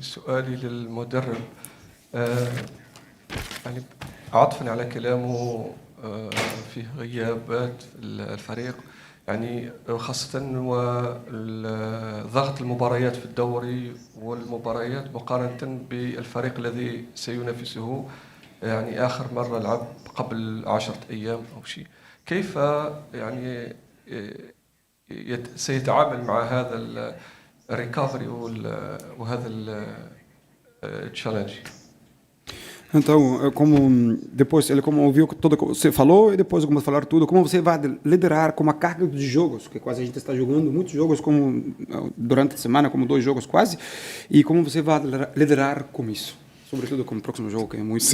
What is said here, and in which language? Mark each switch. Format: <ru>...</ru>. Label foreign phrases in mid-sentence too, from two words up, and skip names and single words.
<ar>سؤالي للمدرب، يعني عطفا على كلامه في غيابات الفريق، يعني خاصة وضغط المباريات في الدوري والمباريات مقارنة بالفريق الذي سينافسه، يعني آخر مرة لعب قبل 10 أيام أو شيء. كيف يعني سيتعامل مع هذا الريكفري وهذا التشالنج؟</ar> <pt>Então, como depois ele como ouviu tudo que você falou e depois como falar tudo, como você vai liderar com uma carga de jogos, que quase a gente está jogando muitos jogos como durante a semana, como 2 jogos quase, e como você vai liderar com isso, sobretudo com o próximo jogo que é muito.</pt>